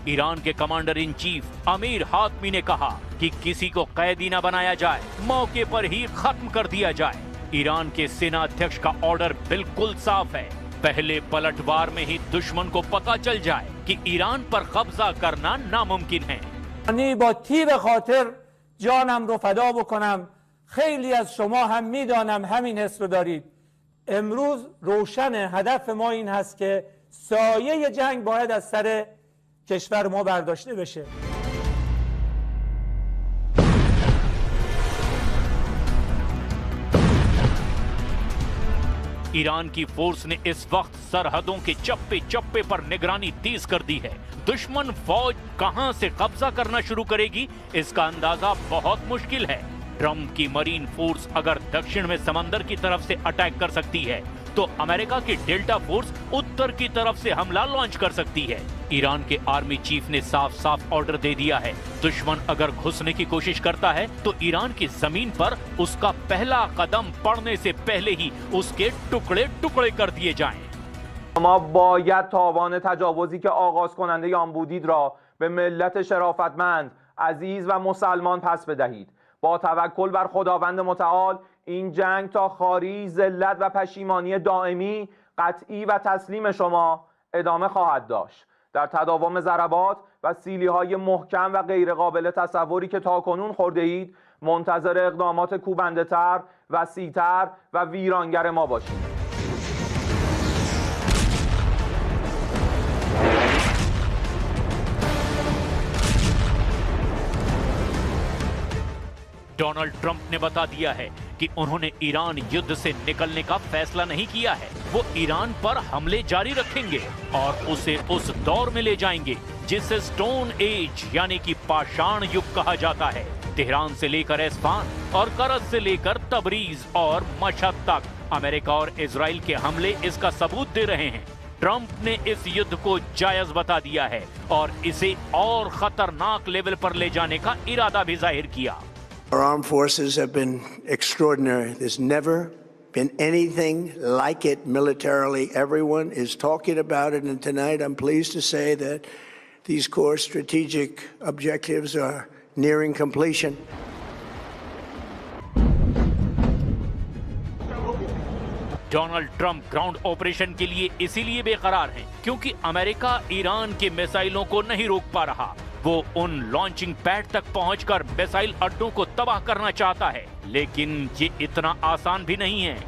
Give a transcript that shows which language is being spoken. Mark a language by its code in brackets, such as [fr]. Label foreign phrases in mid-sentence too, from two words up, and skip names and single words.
[hi] ईरान के [en] commander in chief [hi] अमीर हातमी ने कहा कि किसी को कैदी न बनाया जाए, मौके पर ही खत्म कर दिया जाए। ईरान के सेना अध्यक्ष का ऑर्डर बिल्कुल साफ है, पहले पलटवार में ही दुश्मन को पता चल जाए कि ईरान पर कब्जा करना नामुमकिन है। [fa] با تیر خاطر جانم رو فدا بکنم. خیلی از شما هم میدانم همین حس رو دارید. امروز روشن هدف ما این هست که سایه جنگ باید از سر کشور ما برداشته بشه. [hi] ईरान की फोर्स ने इस वक्त सरहदों के चप्पे चप्पे पर निगरानी तेज कर दी है। दुश्मन फौज कहां से कब्जा करना शुरू करेगी, इसका अंदाजा बहुत मुश्किल है। ट्रंप की [en] Marine Force [hi] अगर दक्षिण में समंदर की तरफ से अटैक कर सकती है, तो अमेरिका की डेल्टा फोर्स उत्तर की तरफ से हमला लॉन्च कर सकती है। ईरान के आर्मी चीफ ने साफ साफ ऑर्डर दे दिया है, दुश्मन अगर घुसने की कोशिश करता है तो ईरान की जमीन पर उसका पहला कदम पड़ने से पहले ही उसके टुकड़े टुकड़े कर दिए जाएं। [fa] ما باید تاوان تجاوزی که آغاز کننده آن بودید را به ملت شرافتمند، عزیز و مسلمان پس بدهید. با توکل بر خداوند متعال این جنگ تا خاری، ذلت و پشیمانی دائمی، قطعی و تسلیم شما ادامه خواهد داشت. در تداوم ضربات و سیلی‌های محکم و غیرقابل تصوری که تاکنون خورده اید، منتظر اقدامات کوبنده‌تر، وسیع‌تر و ویرانگر ما باشید. [hi] डोनाल्ड ट्रंप ने बता दिया है कि उन्होंने ईरान युद्ध से निकलने का फैसला नहीं किया है। वो ईरान पर हमले जारी रखेंगे और उसे उस दौर में ले जाएंगे जिसे [en] Stone Age [hi] यानी कि पाषाण युग कहा जाता है। तेहरान से लेकर एस्फान और करज से लेकर तबरीज और मशहद तक अमेरिका और इजराइल के हमले इसका सबूत दे रहे हैं। ट्रंप ने इस युद्ध को जायज बता दिया है और इसे और खतरनाक लेवल पर ले जाने का इरादा भी जाहिर किया। [en] Our armed forces have been extraordinary. There's never been anything like it militarily. Everyone is talking about it, and tonight I'm pleased to say that these core strategic objectives are nearing completion. [hi] डोनाल्ड ट्रंप [en] ground operation [hi] के लिए इसीलिए बेकरार हैं क्योंकि अमेरिका ईरान के मिसाइलों को नहीं रोक पा रहा। वो उन [en] launching pad [hi] तक पहुंचकर मिसाइल अड्डों को तबाह करना चाहता है, लेकिन ये इतना आसान भी नहीं है।